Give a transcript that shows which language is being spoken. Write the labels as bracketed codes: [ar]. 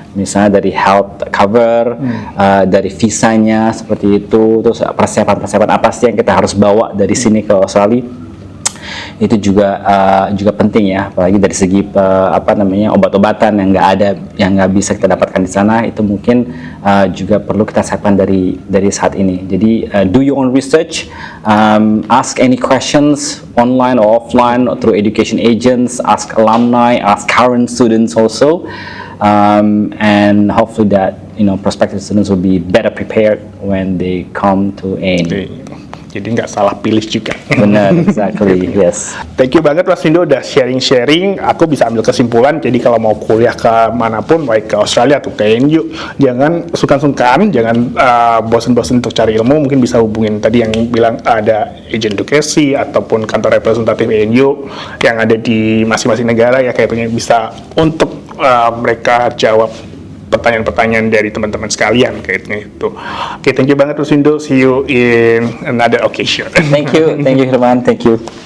[id] Misalnya dari health cover, dari visanya seperti itu, terus persiapan apa sih yang kita harus bawa dari sini ke Australia. itu juga penting ya, apalagi dari segi obat-obatan yang nggak bisa kita dapatkan di sana, itu mungkin juga perlu kita siapkan dari saat ini. Jadi [en] do your own research, ask any questions online or offline or through education agents, ask alumni, ask current students also, and hopefully that prospective students will be better prepared when they come to ANU. [id] Jadi nggak salah pilih juga. Benar, [en] exactly, yes. Thank you [id] banget Mas Vindo udah sharing-sharing. Aku bisa ambil kesimpulan, jadi kalau mau kuliah ke manapun, baik ke Australia atau ke ANU, jangan sungkan-sungkan, jangan bosen-bosen untuk cari ilmu. Mungkin bisa hubungin tadi yang bilang ada agent edukasi ataupun kantor representatif ANU yang ada di masing-masing negara ya, kayaknya bisa untuk mereka jawab pertanyaan-pertanyaan dari teman-teman sekalian kayaknya itu. Oke, [en] thank you [id] banget Mas Vindo. [en] See you in another occasion. Thank you Herman, thank you.